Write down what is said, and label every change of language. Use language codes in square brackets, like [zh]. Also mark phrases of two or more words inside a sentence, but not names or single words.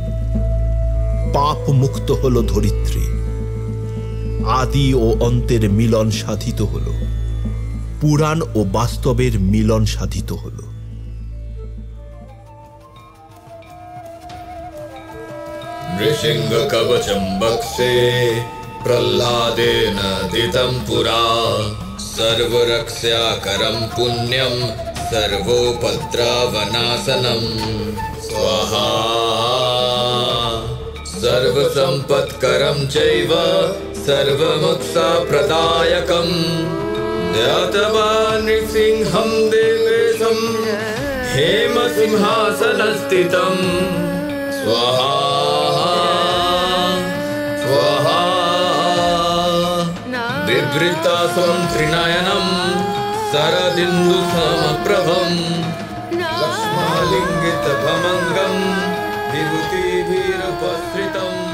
[bn] পাপ মুক্ত হল ধরিত্রী, আদি ও অন্তের মিলন সাধিত হল, পুরাণ ও বাস্তবের মিলন সাধিত হল। [sa] নৃসিংহ কবচম বক্ষে প্রহ্লাদেন দিতম পুরা সর্বরক্ষাকরম পুণ্যম सर्वोपद्रवनाशनं स्वाहा सर्वसम्पत्करं चैव सर्वमोक्षप्रदायकं ध्यात्वा नृसिंहं देवेशं हेमसिंहासनस्थितं स्वाहा स्वाहा बिभृतास्वं त्रिनयनं शरदिन्दु समप्रभं लक्ष्मालिङ्गितभमङ्गं विभूतिभिरुपसृतं।